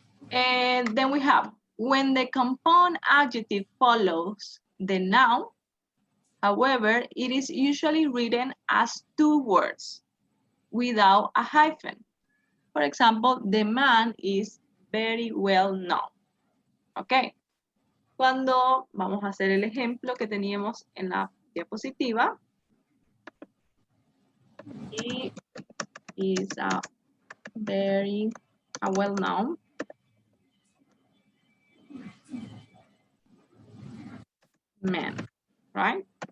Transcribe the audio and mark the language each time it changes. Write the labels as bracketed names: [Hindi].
[English] And then we have, when the compound adjective follows the noun, however, it is usually written as two words without a hyphen. For example, the man is very well known. Ok. [Spanish] Cuando vamos a hacer el ejemplo que teníamos en la diapositiva. [English] He is a very well-known man, right?